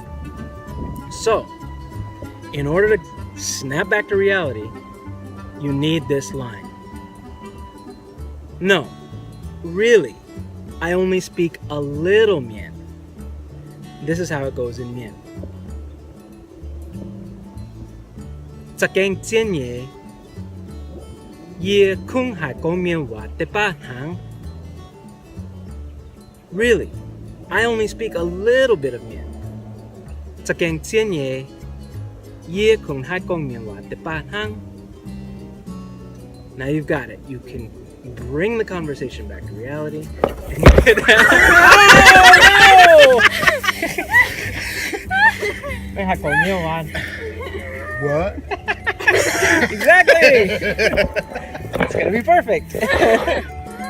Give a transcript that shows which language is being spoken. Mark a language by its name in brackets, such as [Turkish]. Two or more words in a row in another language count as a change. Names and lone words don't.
[English] So, in order to snap back to reality, you need this line. No, really, I only speak a little Mien. This is how it goes in Mien. [Iu Mien] Za'gengh nyei, ye kungx Mien wa de baac. [English] Really, I only speak a little bit of Mien. [Iu Mien] Za'gengh nyei, ye kungx Mien wa de baac. [English] Now you've got it. You can bring the conversation back to reality. What? Exactly! It's gonna be perfect.